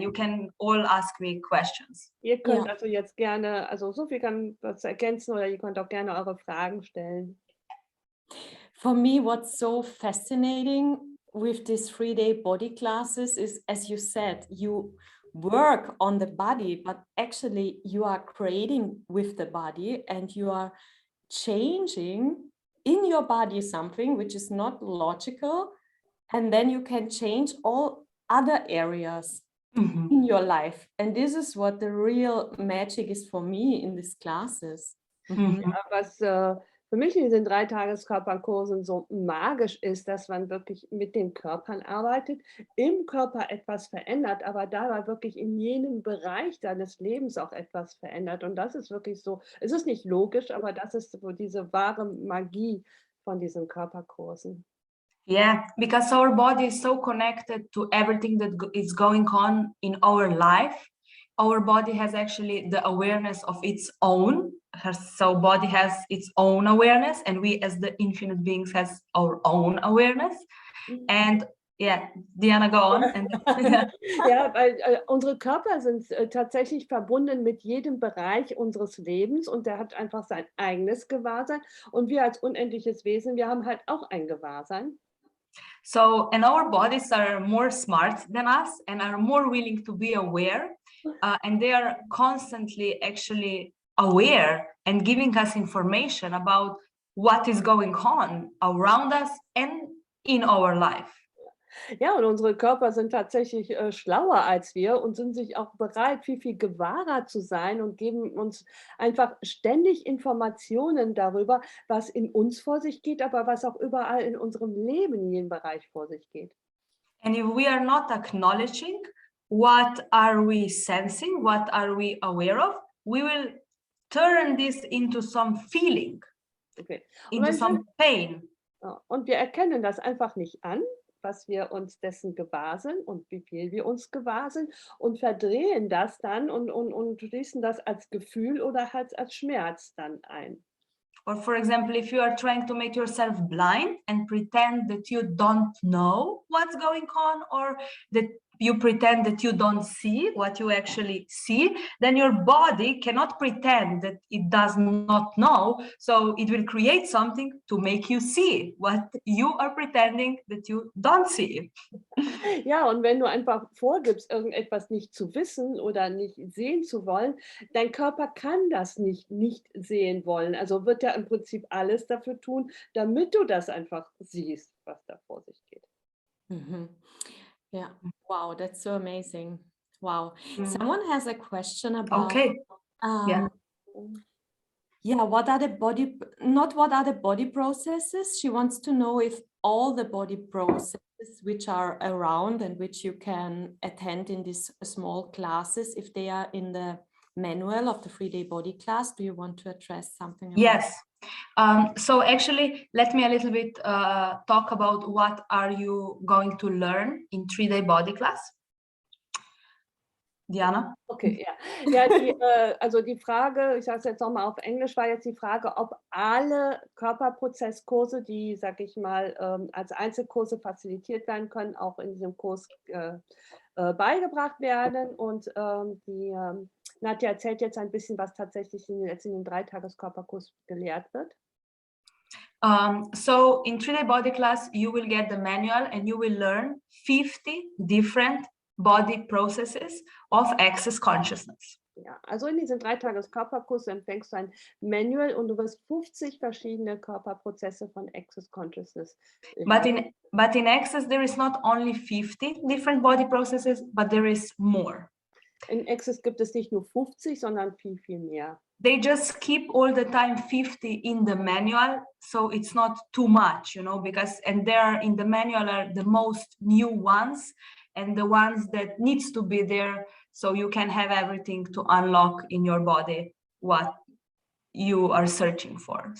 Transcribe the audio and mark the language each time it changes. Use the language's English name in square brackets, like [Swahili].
[English] You can all ask me questions. [German] Ihr könnt also jetzt gerne, also Sophie kann was ergänzen oder ihr könnt auch gerne eure Fragen stellen. [English] For me, what's so fascinating with these 3-day body classes is, as you said, you work on the body, but actually you are creating with the body and you are changing in your body something which is not logical, and then you can change all other areas in your life. And this is what the real magic is for me in these classes. [German] Ja, was für mich in diesen 3-Tages-Körperkursen so magisch ist, dass man wirklich mit den Körpern arbeitet, im Körper etwas verändert, aber dabei wirklich in jenem Bereich deines Lebens auch etwas verändert. Und das ist wirklich so, es ist nicht logisch, aber das ist so diese wahre Magie von diesen Körperkursen. [English] Yeah, because our body is so connected to everything that is going on in our life. Our body has actually the awareness of its own. So body has its own awareness, and we as the infinite beings has our own awareness. And yeah, Diana, go on. And, [German] ja, weil unsere Körper sind tatsächlich verbunden mit jedem Bereich unseres Lebens und der hat einfach sein eigenes Gewahrsein. Und wir als unendliches Wesen, wir haben halt auch ein Gewahrsein. [English] So, and our bodies are more smart than us and are more willing to be aware, and they are constantly actually aware and giving us information about what is going on around us and in our life. [German] Ja, und unsere Körper sind tatsächlich schlauer als wir und sind sich auch bereit, viel, viel gewahrer zu sein und geben uns einfach ständig Informationen darüber, was in uns vor sich geht, aber was auch überall in unserem Leben in jedem Bereich vor sich geht. [English] And if we are not acknowledging what are we sensing, what are we aware of, we will turn this into some feeling, Okay. into some pain. [German] Ja, und wir erkennen das einfach nicht an, was wir uns dessen gewahr sind und wie viel wir uns gewahr sind und verdrehen das dann und schließen das als Gefühl oder halt als Schmerz dann ein. [English] Or for example, if you are trying to make yourself blind and pretend that you don't know what's going on, or that you pretend that you don't see what you actually see, then your body cannot pretend that it does not know. So it will create something to make you see what you are pretending that you don't see. [German] Ja, und wenn du einfach vorgibst, irgendetwas nicht zu wissen oder nicht sehen zu wollen, dein Körper kann das nicht sehen wollen. Also wird er im Prinzip alles dafür tun, damit du das einfach siehst, was da vor sich geht. [English] Mhm. Yeah. Wow, that's so amazing. Wow. Mhm. Someone has a question about Okay. Yeah. yeah, what are the body, not what are the body processes? She wants to know if all the body processes which are around and which you can attend in these small classes, if they are in the manual of the 3-day body class. Do you want to address something about Yes. So actually, let me a little bit talk about what are you going to learn in 3-day body class. Diana? [German] Okay, ja. Ja, also die Frage, ich sage es jetzt nochmal auf Englisch, war jetzt die Frage, ob alle Körperprozesskurse, die, sage ich mal, als Einzelkurse facilitiert werden können, auch in diesem Kurs beigebracht werden. Und die Nadja erzählt jetzt ein bisschen, was tatsächlich jetzt in den 3-Tages-Körperkurs gelehrt wird. [English] So in 3-day body class, you will get the manual and you will learn 50 different body processes of access consciousness. [German] Ja, also in diesen 3-Tages-Körperkurs empfängst du ein Manual und du wirst 50 verschiedene Körperprozesse von Access Consciousness lernen. [English] But in Access, there is not only 50 different body processes, but there is more. [German] In Access gibt es nicht nur 50, sondern viel, viel mehr. [English] They just keep all the time 50 in the manual, so it's not too much, you know, because, and there in the manual are the most new ones and the ones that needs to be there, so you can have everything to unlock in your body what you are searching for.